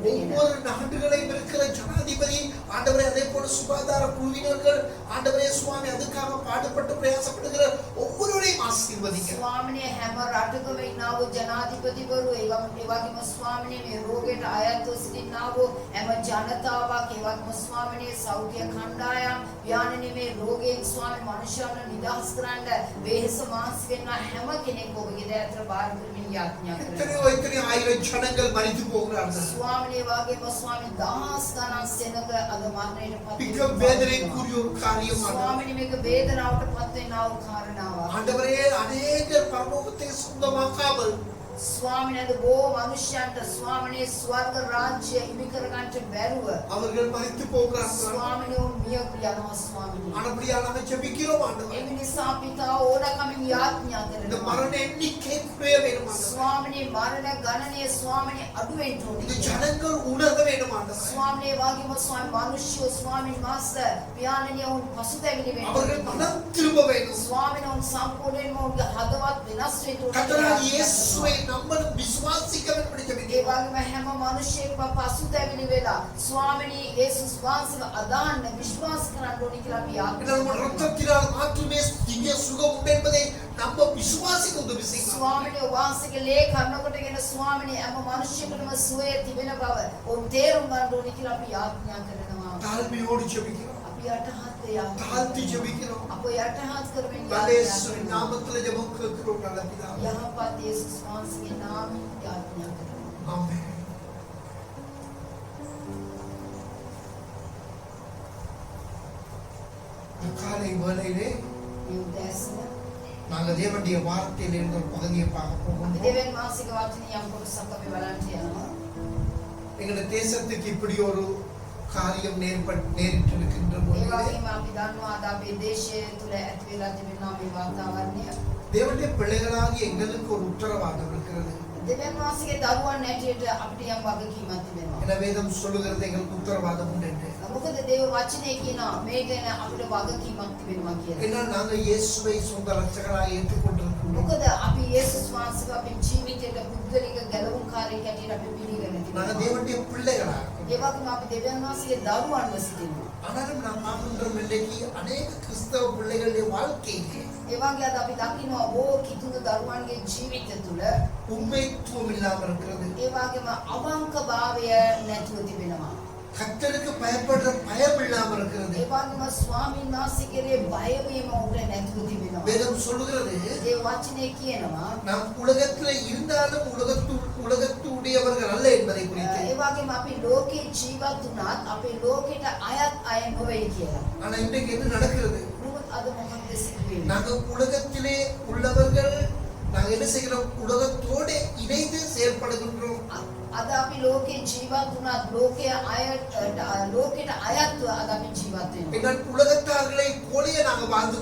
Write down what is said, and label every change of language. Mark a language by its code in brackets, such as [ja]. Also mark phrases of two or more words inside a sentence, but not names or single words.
[ta] ஒவ்வொரு நாடுகளையும் இருக்கிற ஜனாதிபதி ஆண்டவரே அதே போல சுகாதார குழுவினர்கள் ஆண்டவரே சுவாமி அதுக்காக பாடுபட்டு பிரயாசப்படுகிற ஒவ்வொருவரையும் ஆசீர்வதிங்க. [si] ස්වාමිනේ හැම රටකම ඉන්නා වූ ජනාධිපතිවරු ඒ වගේම ස්වාමිනේ මේ රෝගයට අයත්ව සිටිනා වූ හැම ජනතාවක් ඒ වගේම ස්වාමිනේ සෞඛ්‍ය කණ්ඩායම් ව්‍යානනේ මේ රෝගයෙන් ස්වාමි මනුෂ්‍යයන්ව නිදහස් කරන්න වෙහෙස මාස් වෙන හැම කෙනෙක් ඔබගේ දෑතර බාර කරමින් යාඥා [ta] எத்தனையோ [si] කරනවා. [ta] எத்தனையோ ஆயிரம் ஜனங்கள் மரித்து போகிறார்கள். [si] ස්වාමිනේ වගේම ස්වාමි දහස් ගණන් සෙනඟ අද මරණයට පත් [ta] மிக வேதனைக்குரிய ஒரு காரியமானது. [si] ස්වාමිනේ මේක වේදනාවට පත් වෙනා වූ කාරණාවක්. [ta] ஆண்டவரே அநேகர் பரலோகத்தை சொந்தமாக்காமல் [si] ස්වාමිනේ අද බොහෝ මනුෂ්‍යයන්ට ස්වාමිනේ ස්වර්ග රාජ්‍ය හිමි කරගන්නට බැරුව [ta] அவர்கள் மரித்து போகிறார்கள். [si] ස්වාමිනේ උන් මිය යනවා ස්වාමිනේ. [ta] ஆனபடியால் நாங்கள் ஜெபிக்கிறோம் ஆண்டவரே. [si] ඒ නිසා පිතා ඕනකමින් යාඥා [ta] இந்த [si] කරනවා. [ta] மரண எண்ணிக்கை குறைய வேண்டும் ஆண்டவரே. [si] ස්වාමිනේ මරණ ගණනය ස්වාමිනේ අඩු වෙන්න [ta] இந்த [si] ඕනේ. [ta] ஜனங்கள் உணர வேண்டும் ஆண்டவரே. [si] ස්වාමිනේ වගේම ස්වාමි මිනිස්සු ස්වාමිනේ මාස්ටර් පියාණනිය උන් පසුතැවිලි වෙන්න [ta] அவர்கள் [si] ඕනේ. [ta] மனம் திரும்ப வேண்டும். [si] ස්වාමිනේ උන් සම්පූර්ණයෙන්ම උන්ගේ හදවත් වෙනස් වෙන්න [ta] கர்த்தராகிய [si] ඕනේ. [ta] இயேசுவை நம்மளும் விசுவாசிக்க வேண்டும் என்று [si] ඒ [ta] ஜெபிக்கிறோம். [si] වගේම හැම මිනිසෙක්ම පසුතැවිලි වෙලා ස්වාමිනේ යේසුස් වහන්සේව අදාන්න විශ්වාස කරන්න ඕනේ කියලා අපි [ta] இந்த நம்ம [si] ආඥා කරනවා. [ta] ரத்தத்தினால் மாற்றுமே திவ்ய சுகம் உண்டு என்பதை நம்ம விசுவாசிக்க உதவி செய்யலாம். [si] ස්වාමිනේ වහන්සේගේ ලේ කන්නකොටගෙන ස්වාමිනේ හැම මිනිසෙකුටම සුවය තිබෙන බව ඔවුන් තේරුම් ගන්න ඕනේ කියලා අපි ආඥා කරනවා. [ta] தாழ்மையோடு ஜெபிக்கிறோம். [si] අපි යටහත් යාඥා [ta] தாழ்த்தி ஜெபிக்கிறோம். [si] අප යටහත් කරමින් යාඥා [ta] இயேசுவின் [si] කරනවා. [ta] நாமத்தில் ஜெபம் கேட்கிறோம் நல்ல பிதாவே. [si] යහපත් යේසුස් වහන්සේගේ නාමයෙන් යාඥා කරනවා. [ta] ஆமென். இந்த காலை வேளையிலே [si] මේ උදෑසන [ta] நாங்கள் தேவனுடைய வார்த்தையில் இருந்த ஒரு பகுதியை பார்க்க [si] අපි [ta] போகிறோம். [si] දෙවියන් වහන්සේගේ වචනේ යම් කොටසක් අපි බලන්න යනවා. [ta] எங்களுடைய தேசத்துக்கு இப்படி ஒரு காரியம் நேரிட்டு இருக்கின்ற [si] ඒ [ta] பொழுது [si] වගේම අපි දන්නවා අද අපේ දේශය තුළ ඇති වෙලා තිබෙනා මේ වාතාවරණය [ta] தேவனுடைய பிள்ளைகளாகி எங்களுக்கு ஒரு உத்தரவாதம் இருக்கிறது. [si] දෙවියන් වහන්සේගේ දරුවන් ඇටියට අපිට යම් වගකීමක් තිබෙනවා. [ta] என வேதம் சொல்லுகிறது எங்களுக்கு உத்தரவாதம் உண்டு என்று. [si] මොකද දේව වචනේ කියනවා මේ ගැන අපිට වගකීමක් තිබෙනවා කියලා. [ta] ஏன்னா நாங்கள் இயேசுவை சொந்த ரட்சகராக ஏற்றுக்கொண்டிருக்கிறோம். [si] මොකද අපි යේසුස් වහන්සේව අපේ ජීවිතයට පුද්ගලික ගැලවුම්කාරයෙක් ඇටියට අපි පිළිගන්න [ta] நாங்கள் [si] තිබෙනවා. [ta] தேவனுடைய பிள்ளைகளாக [si] ඒ වගේම අපි දෙවියන් වහන්සේගේ දරුවන්ව සිටිනවා. [ta] ஆனாலும் நாம் பார்க்கின்றோம் இன்றைக்கு அநேக கிறிஸ்தவ பிள்ளைகளுடைய வாழ்க்கையிலே [si] ඒ වගේ අද අපි දකිනවා බොහෝ කිතුණු දරුවන්ගේ ජීවිත තුළ [ta] உண்மைத்துவம் இல்லாமல் இருக்கிறது. [si] ඒ වගේම අවංකභාවය නැතුව තිබෙනවා. [ta] கர்த்தருக்கு பயப்படுற பயம் இல்லாமல் இருக்கிறது. [si] ඒ වගේම ස්වාමීන් වහන්සේ කෙරේ බය වීම උන්ට නැතුව තිබෙනවා. [ta] வேதம் சொல்லுகிறது [si] ඒ වචනේ කියනවා [ta] நாம் உலகத்தில் இருந்தாலும் உலகத்துடையவர்கள் அல்ல என்பதை குறித்து. [si] ඒ වගේම අපි ලෝකේ ජීවත් වුණත් අපේ ලෝකෙට අයත් අය නොවේ කියලා. [ta] ஆனா இன்றைக்கு என்ன நடக்கிறது? [si] නමුත් අද මොකක්ද සිදුවෙන්නේ? [ta] நாங்கள் உலகத்திலே உள்ளவர்கள் நாங்கள் என்ன செய்கிறோம்? உலகத்தோடு இணைந்து செயல்படுகின்றோம். [si] අද අපි ලෝකේ ජීවත් වුණත් ලෝකෙට අයත්ව අද අපි ජීවත් වෙනවා. [ta] எங்கள் உலகத்தார்களை போலயே நாங்க வாழ்ந்து